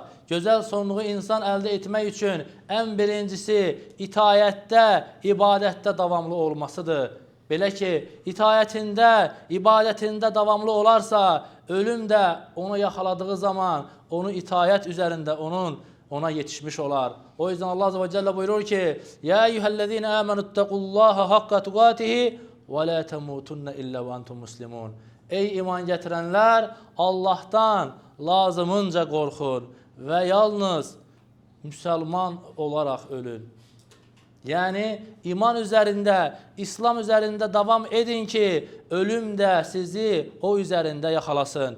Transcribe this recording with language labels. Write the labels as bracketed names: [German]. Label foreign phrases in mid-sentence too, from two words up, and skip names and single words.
[Azerbaijani] Gözəl sonluğu insan əldə etmək üçün ən birincisi itayətdə, ibadətdə davamlı olmasıdır. Belə ki, itayətində, ibadətində davamlı olarsa, ölüm də onu yaxaladığı zaman onu itayət üzərində ona yetişmiş olar. [Turkish] O yüzden [Arabic] الله عز وجل [Turkish] buyurur ki, [Arabic] يا أيها الذين آمنوا اتقوا الله حق تقاته ولا تموتن إلا وأنتم مسلمون. [Azerbaijani] Ey iman gətirənlər, Allahdan lazımınca qorxun və yalnız müsəlman olaraq ölün. Yəni, iman üzərində, İslam üzərində davam edin ki, ölüm də sizi o üzərində yaxalasın.